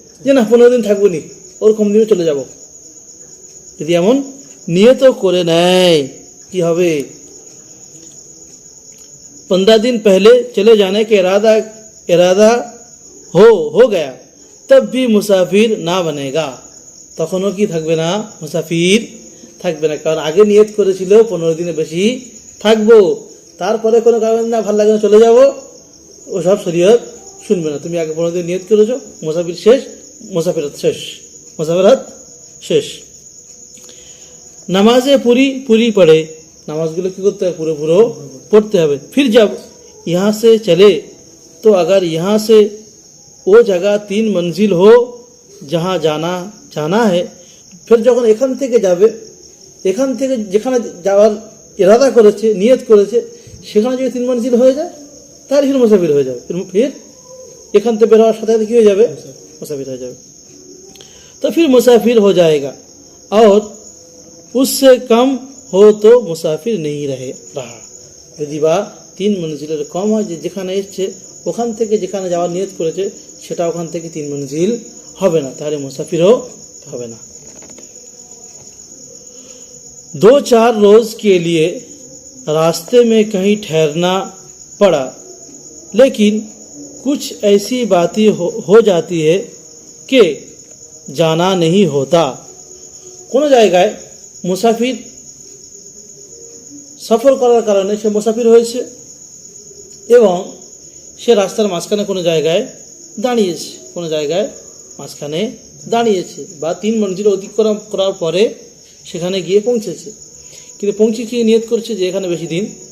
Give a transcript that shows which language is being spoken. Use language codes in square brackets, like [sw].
[bn] যে না 15 দিন থাকবো নি, ওরকম দিনে চলে যাব। যদি এমন নিয়ত করে নেয় কি হবে? [hi] 15 दिन पहले चले जाने के इरादा हो गया तब भी मुसाफिर ना बनेगा, [bn] তখনও কি থাকবে না? মুসাফির থাকবে না, কারণ আগে নিয়ত করেছিল 15 দিনে বেশি থাকবো, তারপরে কোনো কারণে না ভালো লাগে না চলে যাব, ও সব শরীয়ত শুনবে না। তুমি আগে 15 দিন নিয়ত করেছো, মুসাফির শেষ, মুসাফিরত শেষ, মুসাফিরত শেষ। [hi] नमाजें पूरी पूरी पढ़े, [bn] नमाजগুলো কি করতে হবে? পুরো পুরো পড়তে হবে। [hi] फिर जब यहाँ से चले तो अगर यहाँ से वो जगह 3 मंजिल हो जहाँ जाना है, फिर [bn] যখন এখান থেকে যাবে, এখান থেকে যেখানে যাওয়ার ইরাদা করেছে, নিয়ত করেছে, সেখানে যদি 3 मंजिल হয়ে যায় তাহলে ফির মুসাফির হয়ে যাবে। फिर এখান থেকে বের হওয়ার সাথে সাথে কি হয়ে যাবে? মুসাফির হয়ে যাবে। [hi] तो फिर मुसाफिर हो जाएगा और उससे कम हो तो मुसाफिर नहीं रहा, [bn] যদি বা 3 মঞ্জিলের কম হয়, যে যেখানে এসছে ওখান থেকে যেখানে যাওয়ার নিয়ত করেছে সেটা ওখান থেকে 3 মঞ্জিল হবে না, তাহলে মুসাফিরও হবে না। [hi] 2-4 रोज के लिए रास्ते में कहीं ठहरना पड़ा, लेकिन कुछ ऐसी बातें हो जाती है कि जाना नहीं होता। [bn] কোনো জায়গায় মুসাফির সফর করার কারণে সে মুসাফির হয়েছে এবং সে রাস্তার মাঝখানে কোনো জায়গায় দাঁড়িয়েছে, কোনো জায়গায় মাঝখানে দাঁড়িয়েছে বা 3 মঞ্জিল অতিক্রম করার পরে সেখানে গিয়ে পৌঁছেছে, কিন্তু পৌঁছে গিয়ে নিয়ত করছে যে এখানে বেশি দিন